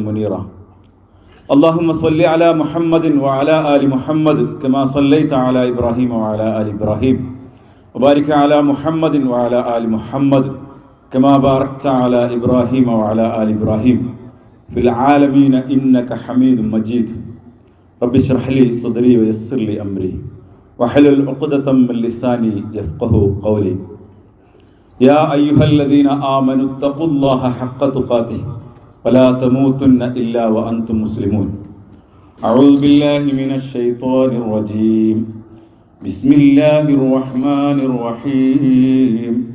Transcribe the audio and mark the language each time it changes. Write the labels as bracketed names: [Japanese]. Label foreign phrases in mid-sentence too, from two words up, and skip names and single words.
[Arabic] മുനീറ اللهم صل على محمد وعلى آل محمد كما صليت على إبراهيم وعلى آل إبراهيم وبارك على محمد وعلى آل محمد كما باركت على إبراهيم وعلى آل إبراهيم في العالمين إنك حميد مجيد رب اشرح لي صدري ويسر لي أمري واحلل عقدة من لساني يفقه قولي يا أيها الذين آمنوا اتقوا الله حق تقاته ولا تموتن إلا وأنتم مسلمون أعوذ بالله من الشيطان الرجيم بسم الله الرحمن الرحيم